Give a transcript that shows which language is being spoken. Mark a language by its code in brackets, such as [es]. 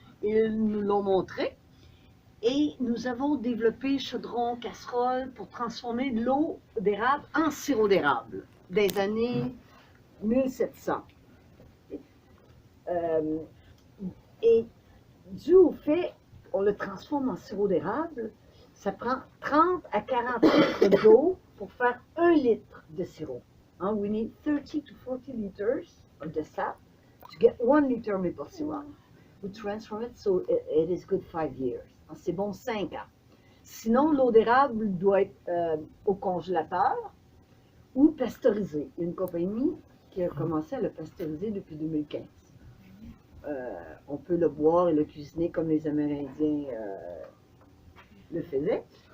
[fr] Ils nous l'ont montré. Et nous avons développé chaudron, casserole pour transformer l'eau d'érable en sirop d'érable des années 1700. Et dû au fait qu'on le transforme en sirop d'érable, ça prend 30 à 40 litres d'eau pour faire 1 litre de sirop. [en] We need 30 to 40 liters of the sap to get 1 liter maple syrup. We transform it so it is good 5 years. [fr] C'est bon 5 ans. Sinon, l'eau d'érable doit être au congélateur ou pasteurisée. Il y a une compagnie qui a commencé à le pasteuriser depuis 2015. On peut le boire et le cuisiner comme les Amérindiens le faisaient.